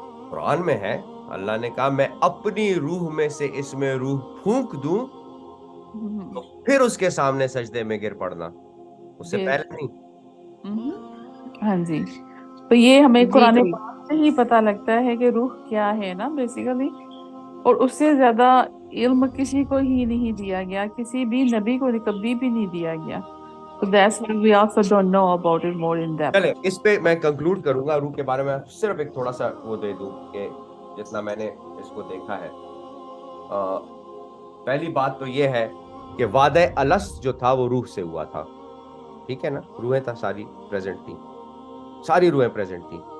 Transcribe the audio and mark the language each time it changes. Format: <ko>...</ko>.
<ur>قرآن میں ہے، اللہ نے کہا میں اپنی روح میں سے اس میں روح پھونک دوں، تو پھر اس کے سامنے سجدے میں گر پڑنا، اس سے پہلے نہیں. ہاں جی، تو یہ ہمیں جی قرآن جی. پاک سے ہی پتہ لگتا ہے کہ روح کیا ہے نا بیسیکلی، اور اس سے زیادہ علم کسی کو ہی نہیں دیا گیا، کسی بھی نبی کو کبھی بھی نہیں دیا گیا.</ur> <en>So that's why we also don't know about it more in depth.</en> <ur>چلے اس پہ میں کنکلوڈ کروں گا. روح کے بارے میں صرف ایک تھوڑا سا وہ دے دوں کہ جتنا میں نے اس کو دیکھا ہے. پہلی بات تو یہ ہے کہ وعدہ الست جو تھا وہ روح سے ہوا تھا. ٹھیک ہے نا، روحیں تھا ساری پریزنٹ تھی، ساری روحیں پریزنٹ تھی.</ur>